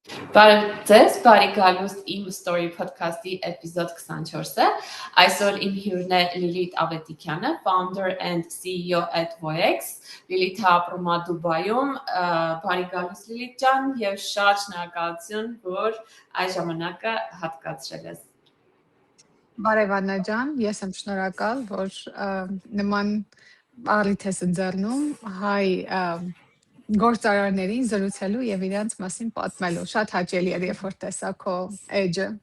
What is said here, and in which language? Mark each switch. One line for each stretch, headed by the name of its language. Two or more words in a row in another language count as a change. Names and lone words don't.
Armenian: Բարև ձեզ, բարի գալուստ իմ Story Podcast-ի էպիզոդ 24-ը։ Այսօր իմ հյուրն է Լիլիթ Ավետիքյանը,
English: founder and CEO at Voex։
Armenian: Լիլիթը ապրում է Դուբայում, բարի գալուստ Լիլիթ ջան, եւ շատ շնորհակալություն, որ այս ժամանակը հատկացրել ես։ Բարև Աննա ջան, ես եմ շնորհակալ, որ նման առիթ ես ընձեռնում հայ գործարարներին զրուցելու եւ իրենց մասին պատմելու։ Շատ հաճելի էր, երբ որ տեսա քո edge-ը։